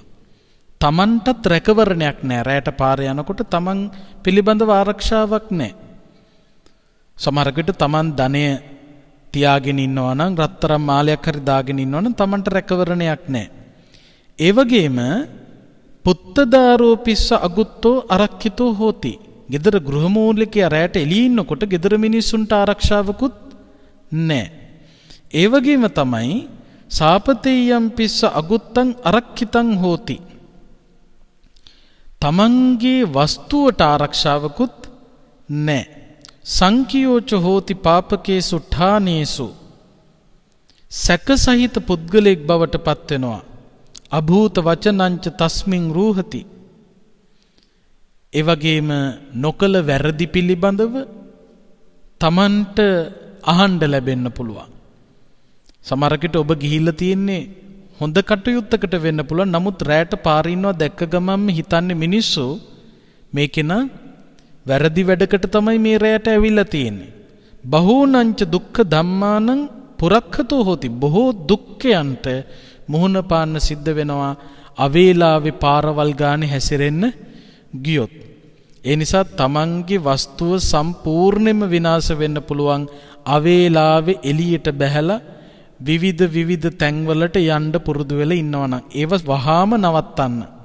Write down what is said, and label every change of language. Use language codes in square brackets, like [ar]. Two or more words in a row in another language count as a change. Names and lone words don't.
[si] තමන්ටත් රැකවරණයක් නැහැ. රැයට පාර යනකොට තමන් පිළිබඳව ආරක්ෂාවක් නැහැ. සමහර විට තමන් ධනය තියාගෙන ඉන්නවා නම් රත්තරන් මාලයක් හරි දාගෙන ඉන්නවා නම් තමන්ට රැකවරණයක් නැහැ. ඒ වගේම [pi] පුත්තදාරෝ පිස්ස අගුත්තෝ අරක්ඛිතෝ හෝති. [si] ගෙදර ගෘහමූලිකයා රැයට එළියේ ඉන්නකොට ගෙදර මිනිස්සුන්ට ආරක්ෂාවකුත් නැහැ. ඒ වගේම තමයි [pi] සාපතේයම් පිස්ස අගුත්තං අරක්ඛිතං හෝති. [si] තමන්ගේ වස්තුවට ආරක්ෂාවකුත් නැහැ. [pi] සංකියෝච හෝති පාපකේසු ඨානේසු. [si] සැකසහිත පුද්ගලෙක් බවට පත් වෙනවා. [pi] අභූත වචනංච තස්මින් රූහති. [si] ඒ වගේම නොකල වැරදි පිළිබඳව තමන්ට අහන්න ලැබෙන්න පුළුවන්. සමහරකට ඔබ ගිහිල්ලා තියෙන්නේ හොඳ කටයුත්තකට වෙන්න පුළුවන්. නමුත් රැට පාරේ ඉන්නවා දැක්ක ගමන්ම හිතන්නේ මිනිස්සු මේකේන වැරදි වැඩකට තමයි මේ රැයට ඇවිල්ලා තියෙන්නේ. [pi] බහූනංච දුක්ඛ ධම්මානං පුරක්ඛතෝ හෝති. [si] බොහෝ දුක්ඛයන්ට මුහුණ පාන්න සිද්ධ වෙනවා අවේලාවේ පාරවල් ගානේ හැසිරෙන්න ගියොත්. ඒ නිසා තමන්ගේ වස්තුව සම්පූර්ණයෙන්ම විනාශ වෙන්න පුළුවන් අවේලාවේ එළියට බැහැලා විවිධ තැන්වලට යන්න පුරුදු වෙලා ඉන්නවා නම් ඒව වහාම නවත්තන්න.